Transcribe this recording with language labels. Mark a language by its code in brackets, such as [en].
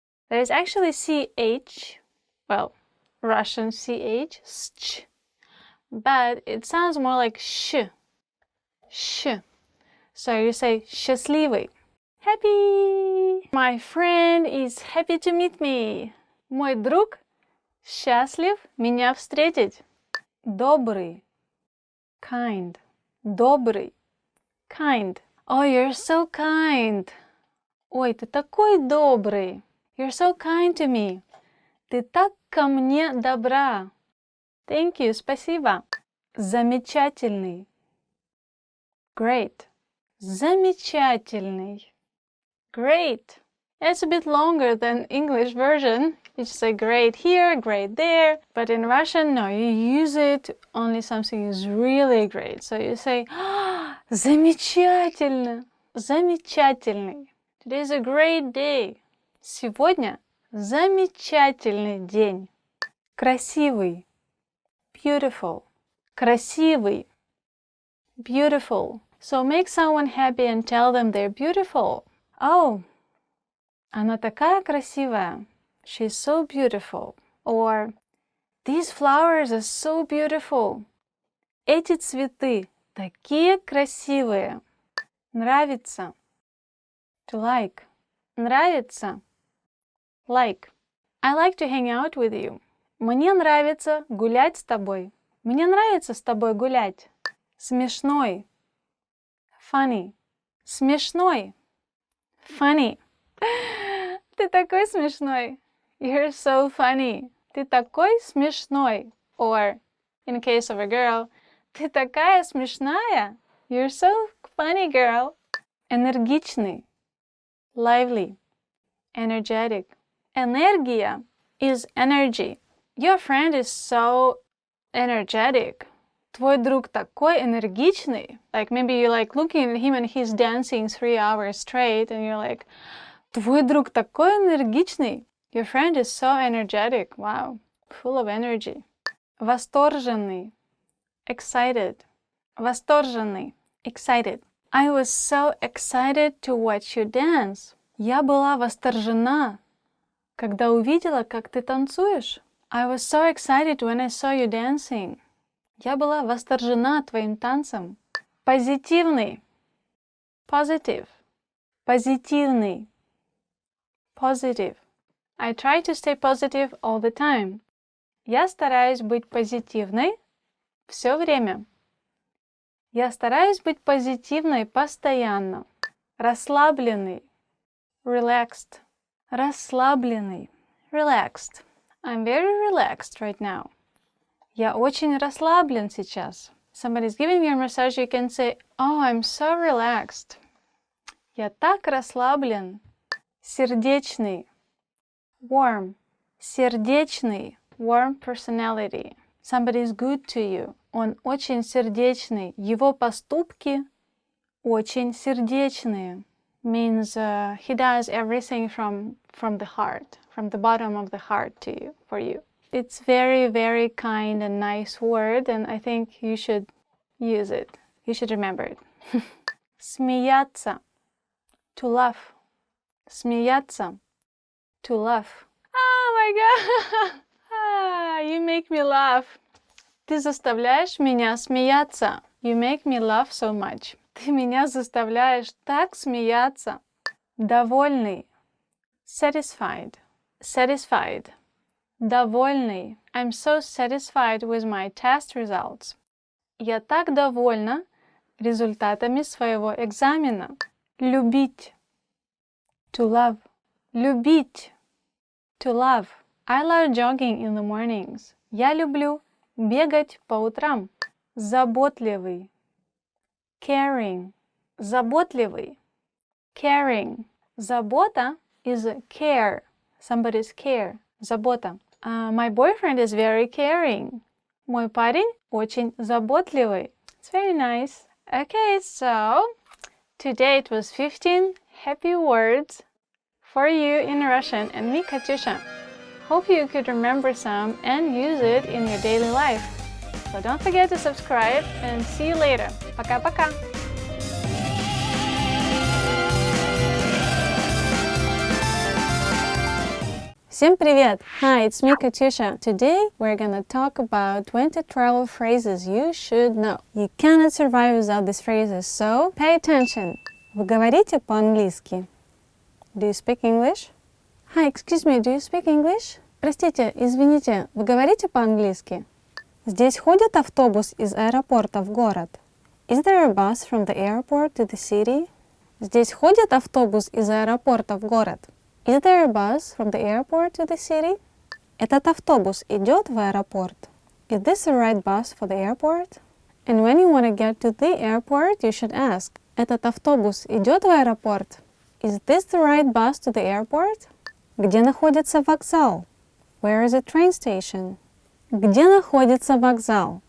[en] There's actually CH, well, Russian CH, sch, but it sounds more like sh. Sh. So you say счастливый. Happy. My friend is happy to meet me. [ru] Мой друг счастлив меня встретить. Добрый. Kind. Добрый. Kind. [en] Oh, you're so kind. [ru] Ой, ты такой добрый. [en] You're so kind to me. [ru] Ты так ко мне добра. [en] Thank you. [ru] Спасибо. Замечательный. Great. Замечательный. Great. [en] It's a bit longer than English version. You just say great here, great there. But in Russian, no, you use it only something is really great. So you say, замечательно. Замечательный. Today's a great day. [ru] Сегодня замечательный день. Красивый. Beautiful. Красивый. Beautiful. [en] So make someone happy and tell them they're beautiful. [ru] Oh, она такая красивая. [en] She's so beautiful. Or, these flowers are so beautiful. [ru] Эти цветы такие красивые. [en] Нравится. To like. Нравится. Like. I like to hang out with you. [ru] Мне нравится гулять с тобой. Мне нравится с тобой гулять. Смешной. [en] Funny. Смешной. Funny. [ru] Ты такой смешной. [en] You're so funny. [ru] Ты такой смешной. [en] Or, in case of a girl, [ru] ты такая смешная. [en] You're so funny, girl. Энергичный. Lively. Energetic. Энергия is energy. Your friend is so energetic. [ru] Твой друг такой энергичный. [en] Like maybe you're like looking at him and he's dancing 3 hours straight and you're like, [ru] твой друг такой энергичный. [en] Your friend is so energetic. Wow. Full of energy. Восторженный. Excited. Восторженный. Excited. I was so excited to watch you dance. [ru] Я была восторжена, когда увидела, как ты танцуешь. [en] I was so excited when I saw you dancing. [ru] Я была восторжена твоим танцем. Позитивный. Positive. Позитивный. Positive. [en] I try to stay positive all the time. [ru] Я стараюсь быть позитивной все время. Я стараюсь быть позитивной постоянно. Расслабленный. Relaxed. Расслабленный. Relaxed. [en] I'm very relaxed right now. [ru] Я очень расслаблен сейчас. [en] Somebody's giving you a massage, you can say, oh, I'm so relaxed. [ru] Я так расслаблен. Сердечный. Warm. [en] Сердечный. Warm personality. Somebody is good to you. [ru] Он очень сердечный. Его поступки очень сердечные. [en] Means he does everything from the heart, from the bottom of the heart to you, for you. It's very, very kind and nice word, and I think you should use it. You should remember it. Смеяться. To laugh. Смеяться. To laugh. Oh my God! You make me laugh. [ru] Ты заставляешь меня смеяться. [en] You make me laugh so much. [ru] Ты меня заставляешь так смеяться. [en] Довольный. Satisfied. Satisfied. Довольный. I'm so satisfied with my test results. [ru] Я так довольна результатами своего экзамена. [en] Любить. To love. Любить. To love. I love jogging in the mornings. [ru] Я люблю бегать по утрам. Заботливый. Caring. Заботливый. Caring. [en] Забота is care. Somebody's care. Забота. My boyfriend is very caring. [ru] Мой парень очень заботливый. [en] It's very nice. Okay, so today it was 15 happy words for you in Russian and me, Katyusha. Hope you could remember some and use it in your daily life. So don't forget to subscribe and see you later. [ru] Пока-пока! Всем привет! [en] Hi, it's me, Katyusha. Today we're gonna talk about 20 travel phrases you should know. You cannot survive without these phrases, so pay attention. [ru] Вы говорите по-английски? [en] Do you speak English? Hi, excuse me, do you speak English? [ru] Простите, извините, вы говорите по-английски? Здесь ходит автобус из аэропорта в город? [en] Is there a bus from the airport to the city? [ru] Здесь ходит автобус из аэропорта в город? [en] Is there a bus from the airport to the city? [ru] Этот автобус идет в аэропорт? [en] Is this the right bus for the airport? And when you want to get to the airport, you should ask, [ru] этот автобус идет в аэропорт? [en] Is this the right bus to the airport? [ru] Где находится вокзал? [en] Where is the train station? [ru] Где находится вокзал?